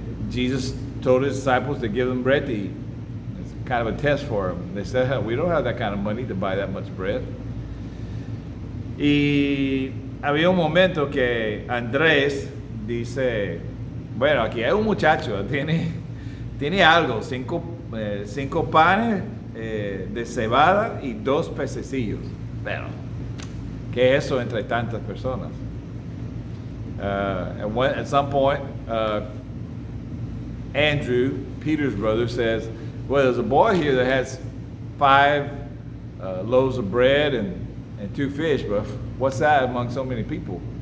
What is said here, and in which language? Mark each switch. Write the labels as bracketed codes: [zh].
[en] Jesus told his disciples to give them bread to eat. It's kind of a test for them. They said, we don't have that kind of money to buy that much bread. [es] Y había un momento que Andrés dice, bueno, aquí hay un muchacho, tiene algo, 5 panes de cebada y 2 pececillos. Pero, ¿qué es eso entre tantas personas? [en] At some point, Andrew, Peter's brother, says, well, there's a boy here that has 5 loaves of bread and 2 fish, but what's that among so many people?